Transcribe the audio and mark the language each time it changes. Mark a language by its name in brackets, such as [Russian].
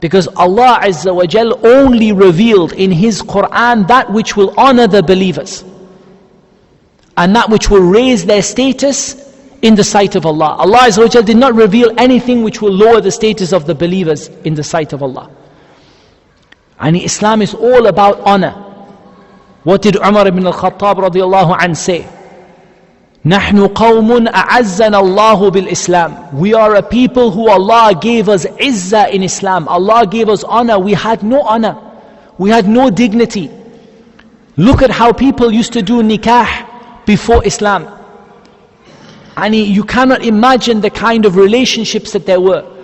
[English] Because Allah Azza wa Jal only revealed in His Qur'an that which will honor the believers, and that which will raise their status in the sight of Allah. Allah Azza wa Jal did not reveal anything which will lower the status of the believers in the sight of Allah. And Islam is all about honor. What did Umar ibn al-Khattab radiallahu anh say? [Arabic] نحن قوم أعزنا الله بالإسلام. [English] We are a people who Allah gave us izzah in Islam. Allah gave us honor. We had no honor. We had no dignity. Look at how people used to do nikah before Islam. And you cannot imagine the kind of relationships that there were.